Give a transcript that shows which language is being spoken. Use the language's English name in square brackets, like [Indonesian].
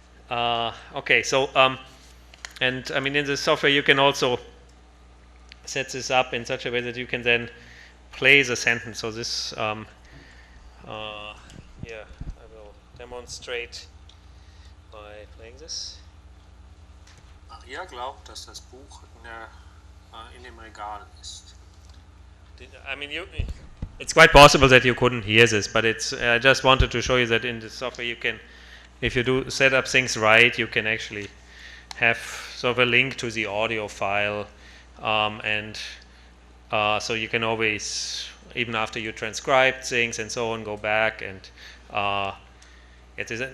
[English] Okay, so and I mean in the software you can also set this up in such a way that you can then play the sentence. So this, yeah, I will demonstrate by playing this. [German] Maria glaubt, dass das Buch in dem Regal ist. [English] I mean, it's quite possible that you couldn't hear this, but I just wanted to show you that in the software you can, if you do set up things right, you can actually have sort of a link to the audio file, and so you can always, even after you transcribe things and so on, go back and it is.